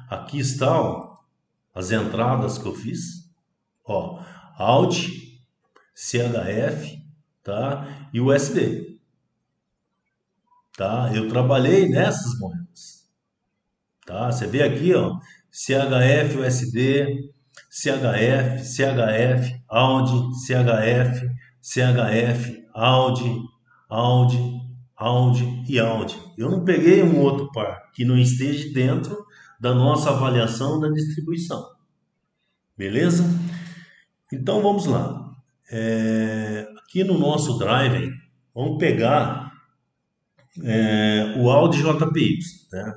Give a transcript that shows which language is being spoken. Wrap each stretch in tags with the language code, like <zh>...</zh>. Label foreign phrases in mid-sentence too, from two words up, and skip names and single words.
<pt>Aqui estão as entradas que eu fiz, ó, Audi, CHF, tá? E USD, tá? Eu trabalhei nessas moedas, tá? Você vê aqui, ó, CHF, USD, CHF, CHF, Audi, CHF, CHF, Audi, Audi, Audi e Audi. Eu não peguei um outro par que não esteja dentro da nossa avaliação da distribuição. Beleza? Então vamos lá. Aqui no nosso driver, vamos pegar o Audi JPY, né?</pt>